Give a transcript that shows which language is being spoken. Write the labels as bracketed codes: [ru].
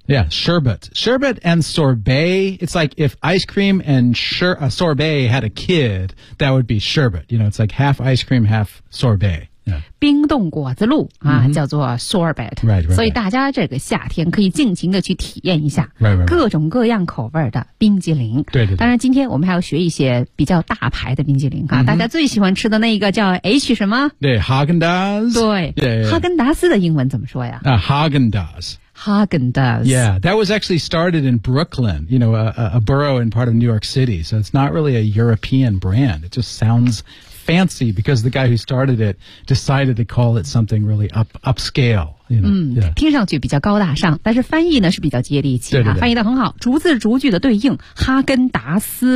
[en] yeah sherbet sherbet and sorbet it's like if ice cream and sorbet had a kid that would be sherbet you know it's like half ice cream half sorbet Yeah. [zh] 冰冻果子露、叫做 sorbet [en] right, right, right. [zh] 所以大家这个夏天可以尽情的去体验一下 [en] right, right, right. [zh] 各种各样口味的冰激凌对对对当然今天我们还要学一些比较大牌的冰激凌、大家最喜欢吃的那一个叫 H 什么对 Häagen-Dazs 对 [en] yeah, yeah. [zh] 哈根达斯的英文怎么说呀、 [en] Häagen-Dazs Häagen-Dazs Yeah, that was actually started in Brooklyn you know, a borough in part of New York City so it's not really a European brand it just soundsfancy because the guy who started it decided to call it something really upscale you know,、yeah. [zh] 听上去比较高大上但是翻译呢是比较接地气、对对对翻译得很好逐字逐句的对应哈根达斯